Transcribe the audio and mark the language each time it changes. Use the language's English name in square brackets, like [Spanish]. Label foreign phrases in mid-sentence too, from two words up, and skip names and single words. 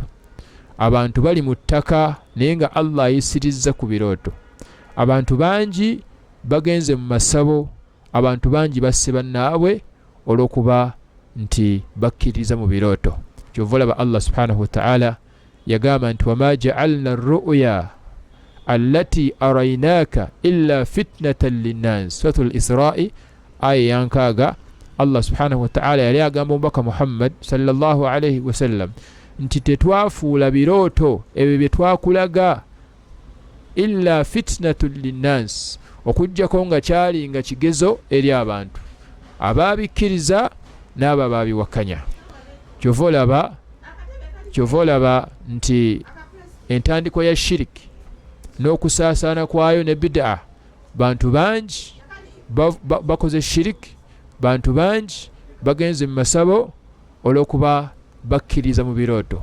[Ganda] Abantu bali mu ttaka naye nga Allah ayisirizza ku birooto. Abantu bangi bagenze mu masabo, abantu bangi basse bannaabwe olw'okuba nti bakkiririza mu birooto. Kyova olaba [Arabic] الله سبحانه وتعالى [Ganda] yagamba nti [Arabic] وما جعلنا الرؤيا التي أريناك إلا فتنة للناس. [Ganda] Suratul Isra'i aya yankaaga, [Arabic] الله سبحانه وتعالى [Ganda] yali agamba omubaka Muhammad [Arabic] صلى الله عليه وسلم [Ganda] nti tetwafuula birooto ebyo bye twakulaga [Arabic] إلا فتنة للناس, [Ganda] okujjako nga kyali nga kigezo eri abantu abaabikkiriza n'abo abaabiwakanya. Kyova olaba nti entandikwa ya shiriki n'okusaasaana kwayo ne bid'a, bantu bangi bakoze shiriki, bantu bangi bagenze mu masabo olw'okuba bakkiriza mu birooto.